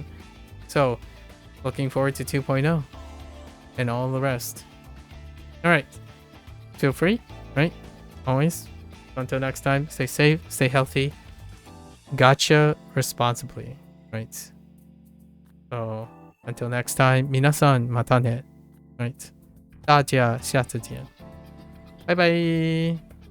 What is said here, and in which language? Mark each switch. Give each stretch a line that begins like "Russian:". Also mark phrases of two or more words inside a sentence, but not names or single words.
English: So looking forward to 2.0 and all the rest. All right, feel free, right? Always. Until next time, stay safe, stay healthy, gacha responsibly, right? So until next time,
Japanese: 皆さんまたね,
English: right?
Chinese: 大家下次见，拜拜。